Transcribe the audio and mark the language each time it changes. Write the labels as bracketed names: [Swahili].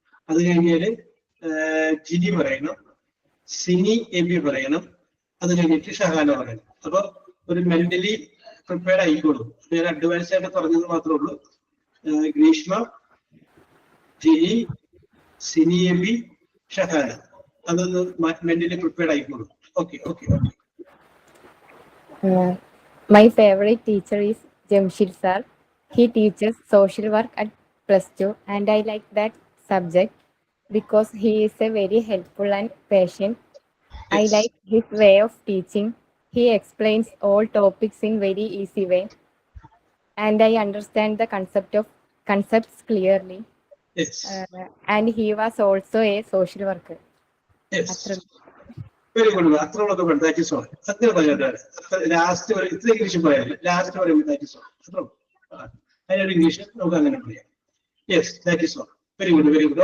[Malayalam] അത് കഴിഞ്ഞാല് ജിനി പറയണം, സിനി എബി പറയണം, അത് കഴിഞ്ഞിട്ട് ഷഹാന പറയണം. അപ്പൊ ഒരു മെന്റലി പ്രിപ്പയർഡ് ആയിക്കോളും. ഞാൻ അഡ്വാൻസ് ആയിട്ട് പറഞ്ഞത് മാത്രമേ ഉള്ളൂ. ഗ്രീഷ്മ, ജിനി, സിനി എബി, ഷഹാന, അതൊന്ന് മെന്റലി പ്രിപ്പയർഡ് ആയിക്കോളും. Okay okay okay. [English] My favorite teacher is Jamshid sir. He teaches social work at +2 and I like that subject because he is a very helpful and patient. Yes. I like his way of teaching. He explains all topics in very easy way and I understand the concepts clearly. Yes. And he was also a social worker. Yes. Very good. [Malayalam] അത്രയുള്ളതൊക്കെ വേണം. [English] Thank you so much. [Malayalam] അത്ര പറഞ്ഞിട്ട് last വരെ ഇത്ര English പറയാം, last പറയുമ്പോൾ [English] Thank you so much. [Malayalam] അത്ര അതിനൊരു English നമുക്ക് അങ്ങനെ പറയാം. [English] Yes, thank you so much. Very good very good.